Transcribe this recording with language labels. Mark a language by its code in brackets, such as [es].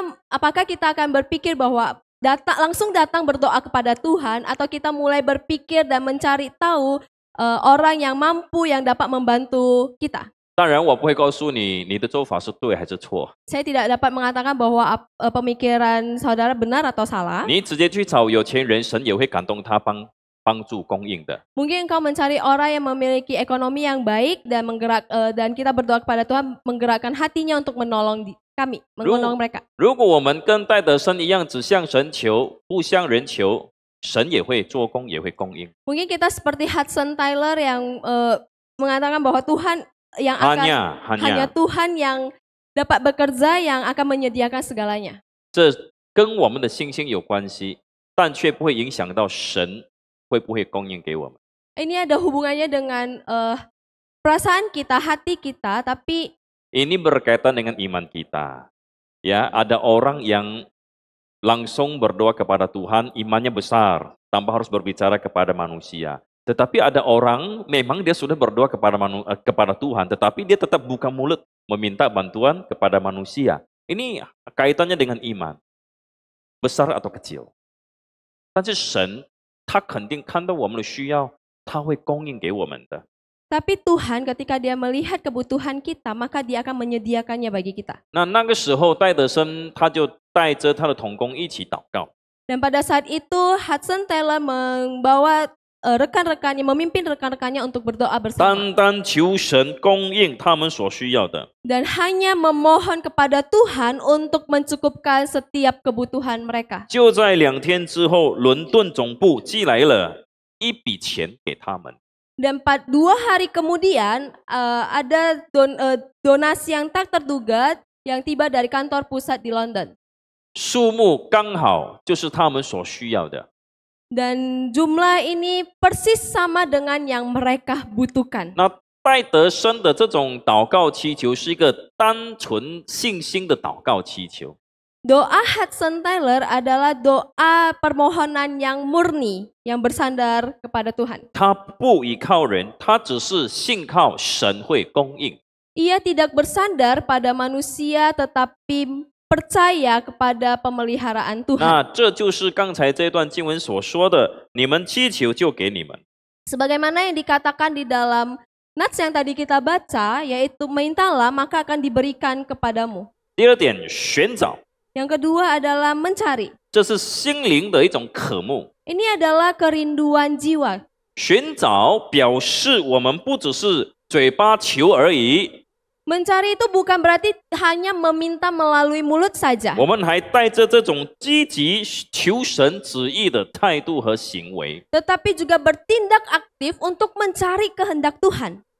[id] Apakah kita akan berpikir bahwa langsung datang berdoa kepada Tuhan, atau kita mulai berpikir dan mencari tahu orang yang mampu yang dapat membantu kita? [zh] 当然，我不会告诉你你的做法是对还是错。 [id] Saya tidak dapat mengatakan bahwa pemikiran saudara benar atau salah. [zh] 你直接去找有钱人，神也会感动他帮助供应的。 [id] Mungkin engkau mencari orang yang memiliki ekonomi yang baik dan dan kita berdoa kepada Tuhan menggerakkan hatinya untuk menolong kami, menolong mereka. [zh] 如果我们跟戴德生一样，只向神求，不向人求，神也会做工，也会供应。 [id] Mungkin kita seperti Hudson Taylor yang mengatakan bahwa Tuhan yang akan hanya Tuhan yang dapat bekerja, yang akan menyediakan segalanya. [zh] 这跟我们的信心有关系，但却不会影响到神会不会供应给我们。 [id] Ini ada hubungannya dengan perasaan kita, hati kita, tapi ini berkaitan dengan iman kita. Ya, ada orang yang langsung berdoa kepada Tuhan, imannya besar, tanpa harus berbicara kepada manusia. Tetapi ada orang memang dia sudah berdoa kepada Tuhan, tetapi dia tetap buka mulut meminta bantuan kepada manusia. Ini kaitannya dengan iman, besar atau kecil. [zh] 但是神他肯定看到我们的需要，他会供应给我们的。 [id] Tapi Tuhan ketika Dia melihat kebutuhan kita, maka Dia akan menyediakannya bagi kita. [zh] 那个时候，戴德生他就带着他的同工一起祷告。 [id] Dan pada saat itu Hudson Taylor membawa rekan-rekannya, memimpin rekan-rekannya untuk berdoa bersama. [zh] 单单求神供应他们所需要的。 [id] Dan hanya memohon kepada Tuhan untuk mencukupkan setiap kebutuhan mereka. [zh] 就在2天之后，伦敦总部寄来了一笔钱给他们。 [id] Dan 2 hari kemudian ada donasi yang tak terduga yang tiba dari kantor pusat di London. [zh] 数目刚好就是他们所需要的。 [id] Dan jumlah ini persis sama dengan yang mereka butuhkan. [zh] 那戴德生的这种祷告祈求是一个单纯信心的祷告祈求。 [id] Doa Hudson Taylor adalah doa permohonan yang murni, yang bersandar kepada Tuhan. [zh] 他不依靠人，他只是信靠神会供应。 [id] Ia tidak bersandar pada manusia, tetapi percaya kepada pemeliharaan 那 Tuhan. [zh] 这就是刚才这段经文所说的：你们祈求就给你们。 [id] Sebagaimana yang dikatakan di dalam nats yang tadi kita baca, yaitu mintalah maka akan diberikan kepadamu. [zh] 第二点，寻找。 [id] Yang kedua adalah mencari. [zh] 这是心灵的一种渴慕。 [id] Ini adalah kerinduan jiwa. [zh] 寻找表示我们不只是嘴巴求而已， [id] Mencari itu bukan berarti hanya meminta melalui mulut saja. [zh] 我们还带着这种积极求神旨意的态度和行为。 [id] Tetapi juga bertindak aktif untuk mencari kehendak Tuhan.